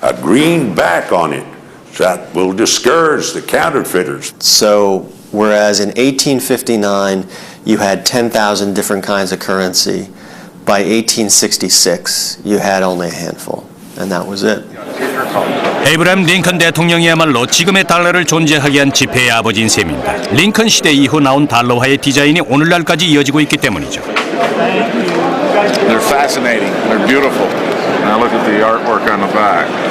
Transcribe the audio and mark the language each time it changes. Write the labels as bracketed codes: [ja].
[en] A green back on it. That will discourage the counterfeiters. So whereas in 1859 you had 10,000 different kinds of currency, by 1866 you had only a handful, and that was it. [ko] 에이브라함 링컨 대통령이야말로 지금의 달러를 존재하게 한 지폐의 아버지인 셈입니다. 링컨 시대 이후 나온 달러화의 디자인이 오늘날까지 이어지고 있기 때문이죠. [en] They're fascinating. They're beautiful. Now look at the artwork on the back.